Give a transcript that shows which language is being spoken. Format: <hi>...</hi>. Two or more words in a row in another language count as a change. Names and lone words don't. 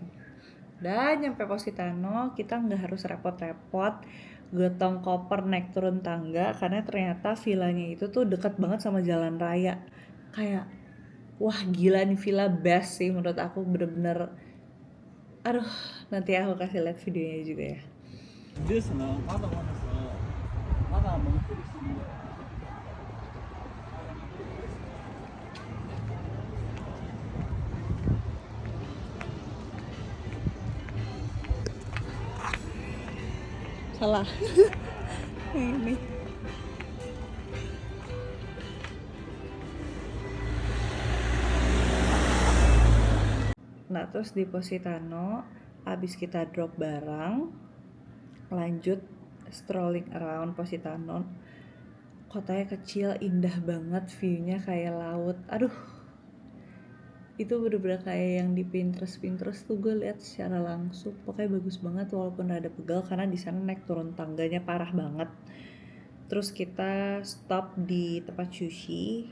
<id>Dan nyampe Positano kita nggak harus repot-repot gotong koper naik turun tangga, karena ternyata villanya itu tuh dekat banget sama jalan raya. Kayak wah gila nih villa, best sih menurut aku, bener-bener. Aduh, nanti aku kasih lihat videonya juga ya.</id> <ja>ですな、まだまださ、まだ持ってる人いる。</ja> <id>Salah. Ini. Nah, terus di Positano abis kita drop barang, lanjut</id> <en>strolling around</en> <id>Positano. Kotanya kecil, indah banget, view-nya kayak laut. Aduh, itu bener-bener kayak yang di Pinterest tuh gue lihat secara langsung. Pokoknya bagus banget walaupun ada pegal, karena di sana naik turun tangganya parah banget. Terus kita stop di tempat sushi.</id>